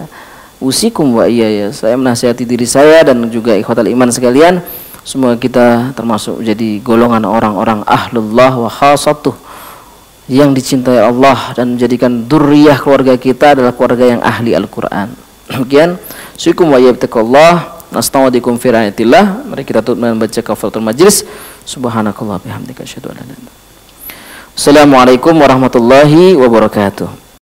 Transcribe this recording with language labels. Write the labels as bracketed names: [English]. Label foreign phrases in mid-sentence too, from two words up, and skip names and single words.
[Arabic] أوصيكم وإياي, [Indonesian] saya menasihati diri saya dan juga [Arabic] إخوة الإيمان [Indonesian] sekalian, semoga kita termasuk jadi golongan orang-orang [Arabic] أهل الله وخاصته, [Indonesian] yang dicintai Allah dan menjadikan dzurriyyah keluarga kita adalah keluarga yang ahli Al-Quran. Demikian, [Arabic] أوصيكم وإياكم, نستودعكم في رعاية الله. [Indonesian] Mari kita tutup membaca [Arabic] كفارة المجلس. سبحانك الله بحمدك أشهد أن لا إله إلا أنت. السلام عليكم ورحمة الله وبركاته.